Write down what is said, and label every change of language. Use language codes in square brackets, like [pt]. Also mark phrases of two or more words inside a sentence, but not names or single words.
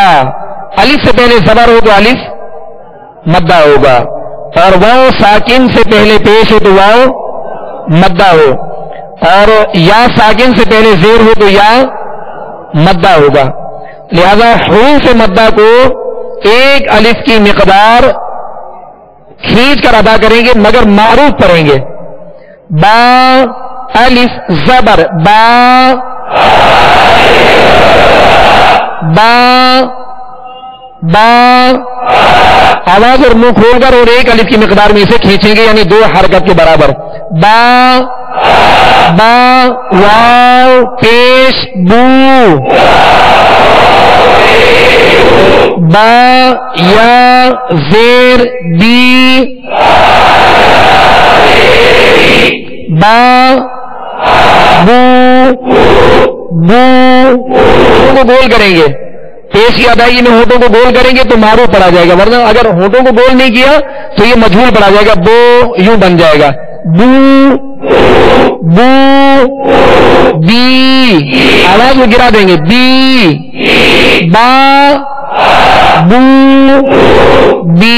[ur] الف سے پہلے زبر ہو تو الف مدہ ہوگا، اور واو ساکن سے پہلے پیش ہو تو واو مدہ ہو، اور یا ساکن سے پہلے زیر ہو تو یا مدہ ہوگا. لہذا حروف مدہ کو ایک الف کی مقدار کھینچ کر ادا کریں گے مگر معروف پڑھیں گے. با الف زبر با، با با آواز اور منہ کھول کر اور ایک الف کی مقدار میں اسے کھینچیں گے، یعنی 2 حرکت کے برابر. با با واو پیش بو، با یا زیر بی، با بو بو کو گول کریں گے، پیش کی ادائیگی میں ہونٹوں کو گول کریں گے تو معروف پڑا جائے گا، ورنہ اگر ہونٹوں کو گول نہیں کیا تو یہ مجہول پڑا جائے گا، بو یوں بن جائے گا، بو بو بی، آواز کو گرا دیں گے، بی با بو بی۔